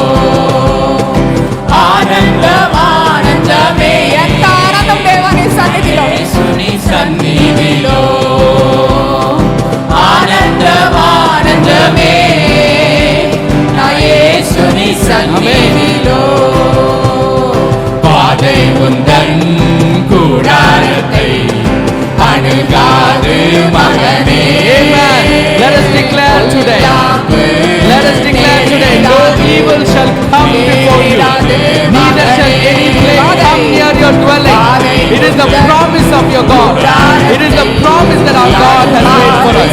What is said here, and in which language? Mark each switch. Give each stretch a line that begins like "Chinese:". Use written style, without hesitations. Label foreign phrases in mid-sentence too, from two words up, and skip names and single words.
Telugu: ఆనందం ఆనందమే ఎంత ఆనందం దేవుని సన్నిధిలో. యేసుని సన్నిధిలో. ఆనందం ఆనందమే నా యేసుని సన్నిధిలో.
Tamil: பாதை உந்தன் கூடாரத்தை அணுகாது மகனே.
English: Let us declare today. Let us declare today. No evil shall come before you. Neither shall any plague come near your dwelling. It is the promise of your God. It is the promise that our God has made for us.